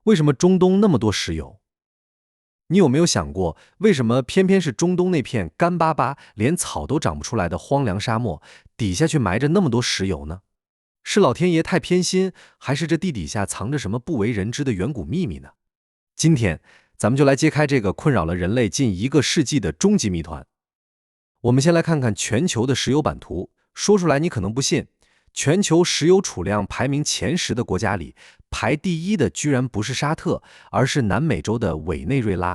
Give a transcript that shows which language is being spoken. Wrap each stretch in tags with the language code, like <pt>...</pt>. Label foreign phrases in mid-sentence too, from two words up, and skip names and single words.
<zh>為什麼中東那麼多石油？你有沒有想過，為什麼偏偏是中東那片乾巴巴、連草都長不出來的荒涼沙漠，底下卻埋着那麼多石油呢？是老天爺太偏心，還是這地底下藏着什麼不为人知的遠古秘密呢？今天，咱们就来揭開這個困擾了人類近1個世紀的終極謎團。我們先來看看全球的石油版圖，說出來你可能不信，全球石油儲量排名前10的國家裡，排第1的居然不是沙特，而是南美洲的委內瑞拉。</zh>